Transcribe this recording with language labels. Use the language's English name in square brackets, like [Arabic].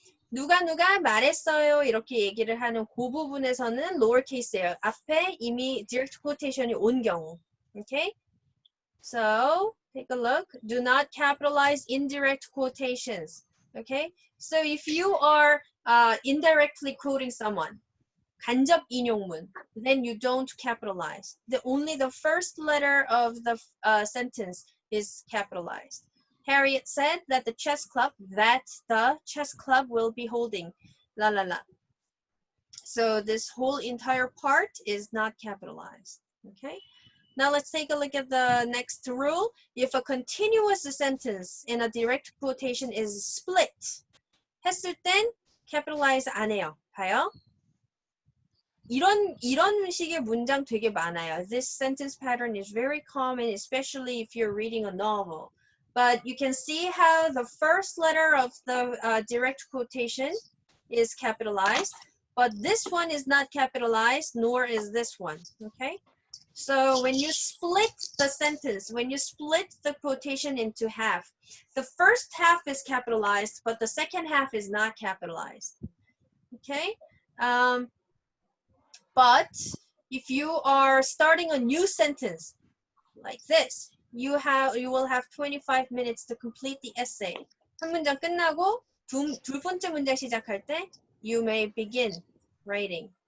[Korean] 누가 말했어요 이렇게 얘기를 하는 그 부분에서는 lowercase예요. 앞에 이미 [English] direct quotation [Korean] 이 온 경우. [English] Okay? So take a look. Do not capitalize indirect quotations. Okay? So if you are indirectly quoting someone, [Korean] 간접 인용문, [English] then you don't capitalize. Only the first letter of the sentence is capitalized. Harriet said that the chess club will be holding, la la la. So this whole entire part is not capitalized, okay? Now let's take a look at the next rule. If a continuous sentence in a direct quotation is split, [Korean] 했을 땐 capitalize 안 해요. 봐요. 이런 식의 문장 되게 많아요. [English] This sentence pattern is very common, especially if you're reading a novel. But you can see how the first letter of the direct quotation is capitalized, but this one is not capitalized, nor is this one, okay? So when you split the sentence, when you split the quotation into half, the first half is capitalized, but the second half is not capitalized, okay? But if you are starting a new sentence like this, you will have 25 minutes to complete the essay. [Korean] 한 문장 끝나고 두 번째 문장 시작할 때 [English] you may begin writing.